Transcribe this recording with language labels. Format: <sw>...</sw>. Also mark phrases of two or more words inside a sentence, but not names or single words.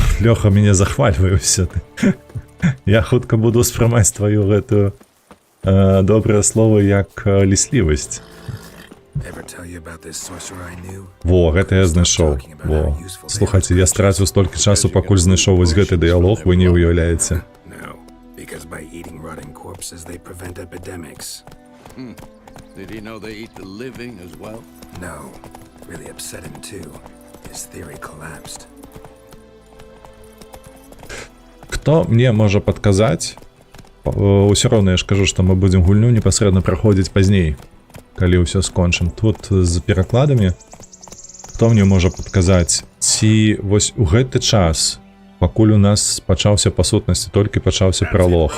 <be>Лёха, мяне захвальвае ўсё ты. Я хутка буду ўспрымаць тваю гэтую добрае слово як ліслівасць. Во, гэта я знайшоў. Во. Слухайце, я страціў столькі часу, пакуль знайшоў вось гэты дыялог, вы не ўяўляеце.</be> <en>Did he know they eat the living as well? No, really upset him too. His theory collapsed.</en> <be>Хто мне можа падказаць? Усё роўна я ж кажу, што мы будзем гульню непасрэдна праходзіць пазней, калі ўсё скончым. Тут з перакладамі хто мне можа падказаць, ці вось у гэты час, пакуль у нас пачаўся па сутнасці, толькі пачаўся пралог.</be>